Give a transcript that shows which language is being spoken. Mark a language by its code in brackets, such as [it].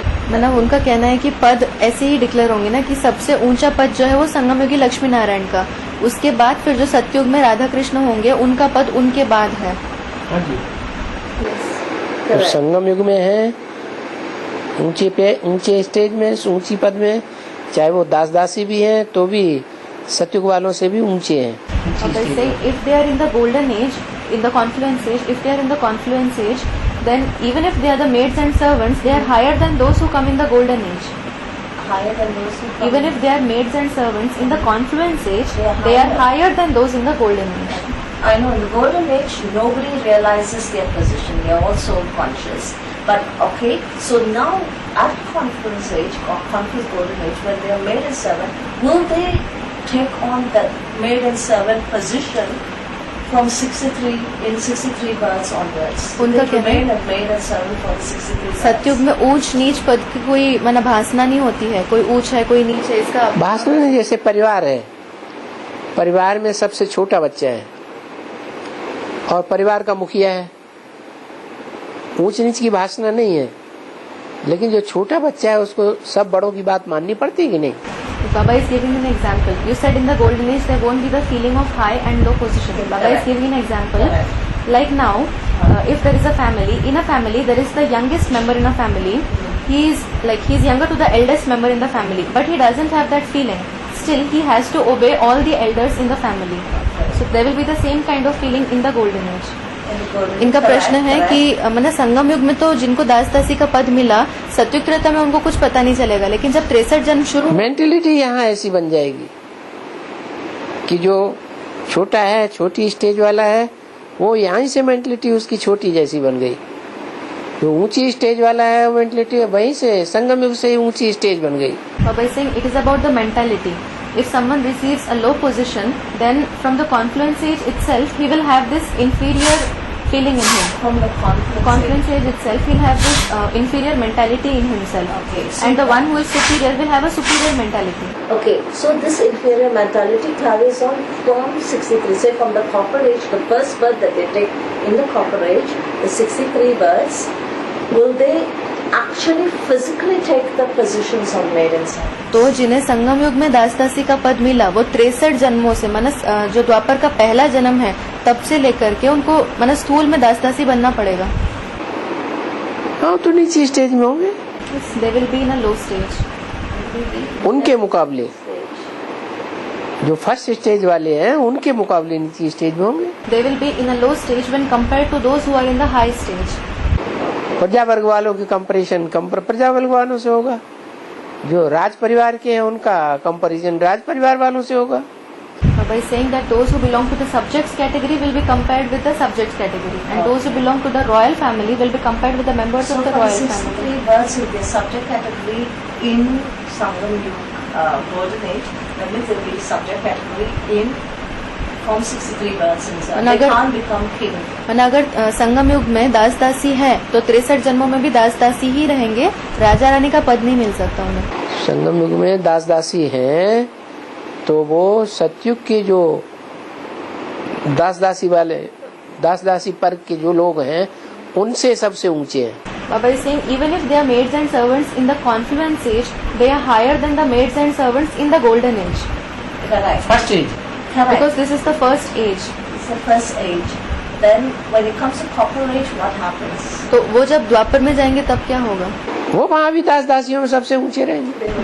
[hi] मतलब उनका कहना है कि पद ऐसे ही डिक्लेयर होंगे ना कि सबसे ऊंचा पद जो है वो संगम युगी लक्ष्मी नारायण का, उसके बाद फिर जो सतयुग में राधा कृष्ण होंगे उनका पद उनके बाद है। तो संगम युग में है ऊंचे स्टेज में, ऊंची पद में, चाहे वो दास दासी भी हैं तो भी सतयुग वालों से भी ऊंचे हैं। [en] If they are in the golden age, in the confluence age, if they are in the confluence age, then even if they are the maids and servants, they are higher than those who come in the golden age. higher than those who come. Even if they are maids and servants in the confluence age, they are higher than those in the golden age. I know, in the golden age, nobody realizes their position. They are all soul conscious. But okay, so now at confluence age, or confluence golden age, when they are maid and servant, will they take on that maid and servant position from 63 in 63 births onwards? [hi] उनका [en] They [hi] कहना है [en] remain a maid and servant from 63 births. [hi] सतयुग में ऊंच नीच पद की कोई माना भासना नहीं होती है, कोई ऊंच है कोई नीच है, इसका भाषण नहीं, जैसे परिवार है, परिवार में सबसे छोटा बच्चा है और परिवार का मुखिया है, ऊंच नीच की भाषणा नहीं है, लेकिन जो छोटा बच्चा है उसको सब बड़ों की बात माननी पड़ती है कि नहीं? [en] Baba is giving an example. You said in the golden age there won't be the feeling of high and low position. Baba is giving an example. Like now, if there is a family, in a family there is the youngest member in a family. He is younger to the eldest member in the family, but he doesn't have that feeling. Still, he has to obey all the elders in the family. So there will be the same kind of feeling in the golden age. [hi] इनका प्रश्न है कि मैंने संगम युग में तो जिनको दास दासी का पद मिला, सतयुग त्रेता में उनको कुछ पता नहीं चलेगा, लेकिन जब 63 जन्म शुरू, मेंटेलिटी यहाँ ऐसी बन जाएगी कि जो छोटा है, छोटी स्टेज वाला है, वो यहाँ से मेंटेलिटी उसकी छोटी जैसी बन गई। जो ऊंची स्टेज वाला है वो मेंटेलिटी वहीं से संगम युग से ही ऊंची स्टेज बन गई। [en] Baba is saying it is about the mentality. If someone receives a low position, then from the confluence age itself, he will have this inferior feeling in him. From the Confluence age itself, he'll have this inferior mentality in himself. Okay, so And the one who is superior will have a superior mentality. Okay, so this inferior mentality carries on from 63. Say from the copper age, the first birth that they take in the copper age, the 63 births, will they actually physically take the positions of maid and servant? [hi] तो जिन्हें संगम युग में दास दासी का पद मिला, वो 63 जन्मों से मनस जो द्वापर का पहला जन्म है तब से लेकर के उनको मनस स्थूल में दास दासी बनना पड़ेगा। हाँ, तो नीचे स्टेज में होंगे [en] They will be in a low stage. [hi] उनके मुकाबले, जो फर्स्ट स्टेज वाले हैं उनके मुकाबले नीचे स्टेज में होंगे। [en] They will be in a low stage when compared to those who are in the high stage. [hi] प्रजा वर्ग वालों की कंपैरिजन प्रजा वर्ग वालों से होगा, जो राज परिवार के हैं उनका कंपैरिजन राज परिवार वालों से होगा। [en] Baba is saying that those who belong to the subjects category will be compared with the subjects category, and those who belong to the royal family will be compared with the members So of the from royal 63 family. births will be a subject category in Sangam Yuga, golden age. That means there will be subject category in from 63 births in Sangam. They [hi] अगर- [en] can't become king. [hi] और अगर संगम युग में दास दासी है तो 63 जन्मों में भी दास दासी ही रहेंगे, राजा रानी का पद नहीं मिल सकता उन्हें। संगम युग में दास दासी हैं तो वो सतयुग के जो दास दासी वाले, दास दासी वर्ग के जो लोग हैं उनसे सबसे ऊंचे हैं। [en] Baba is saying even if they are maids and servants in the confluence age, they are higher than the maids and servants in the golden age. Correct. First age, Correct. Because this is the first age. It's the first age. Then when it comes to copper age, what happens? [hi] तो वो जब द्वापर में जाएंगे तब क्या होगा? वो वहाँ भी दास दासियों में सबसे ऊंचे रहेंगे।